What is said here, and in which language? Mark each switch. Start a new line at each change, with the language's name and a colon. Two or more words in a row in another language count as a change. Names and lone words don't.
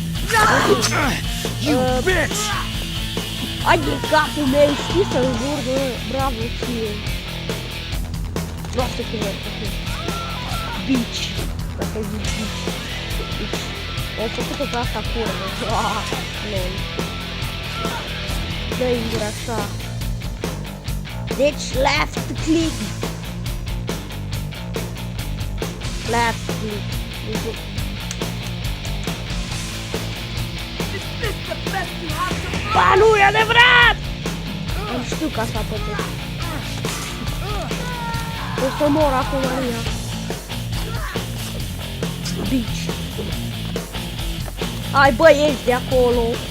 Romanian: Ai de capul meu, știi să jur, bă, bravo ție. Nu știu cum e, Beach, dacă zici Beach. Au făcut-o pe asta curvă. Lol. Dă-i gura așa. Deci
English: left click. Left click.
Romanian: Ba, nu e adevărat! Nu știu că asta poate. O să mor acum, Maria. Beach. Hai, bă, ieși de acolo.